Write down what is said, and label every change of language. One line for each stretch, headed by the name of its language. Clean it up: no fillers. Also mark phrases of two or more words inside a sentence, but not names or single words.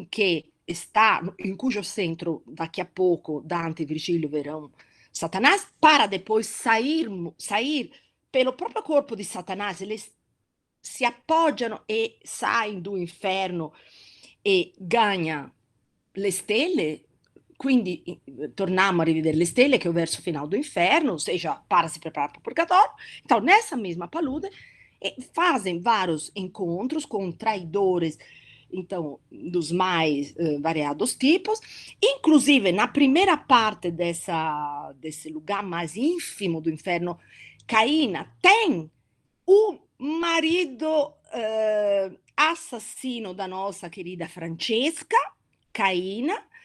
Portuguese: que está, em cujo centro, daqui a pouco, Dante e Virgílio verão Satanás, para depois sair pelo próprio corpo de Satanás, eles se appoggiano e saem do inferno e ganham
Italian: le stelle, quindi torniamo a rivedere le stelle,
Portuguese: que é o verso final do inferno, ou seja, para se preparar para o purgatório. Então, nessa mesma palude, fazem vários encontros com traidores, então, dos mais variados tipos, inclusive na primeira parte desse lugar mais ínfimo do inferno, Caína tem o marido assassino da nossa querida Francesca, Caína,